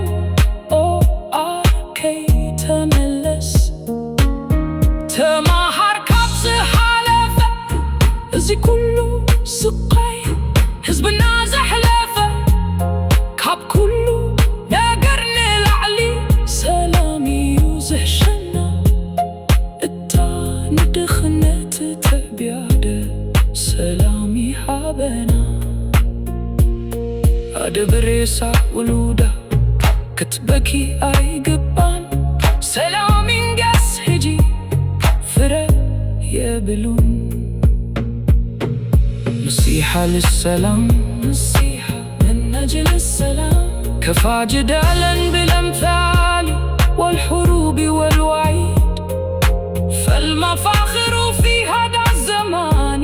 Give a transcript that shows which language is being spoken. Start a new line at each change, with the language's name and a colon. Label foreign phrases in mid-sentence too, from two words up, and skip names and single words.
Tigrinya: ተመለስ ተማሃር ካብዝ ሓለፈ እዚ ኩሉ ስቃይ ህዝብና ዘሕለፈ ካብ ኩሉ ነገር ንላዕሊ ሰላም እዩ ዝሕሸና እታ ንድኽነት ተብያደ ሰላም ይሃበና ኣደብሬሳ ውሉዳ ክትበኪ አይገባን ሰላም ይንገስ ሂጂ ፍረ የብሉን
Arabic: نصيحة للسلام نصيحة من أجل السلام كفى جدالا بالأمثال والحروب والوعيد فالمفاخر في هذا الزمان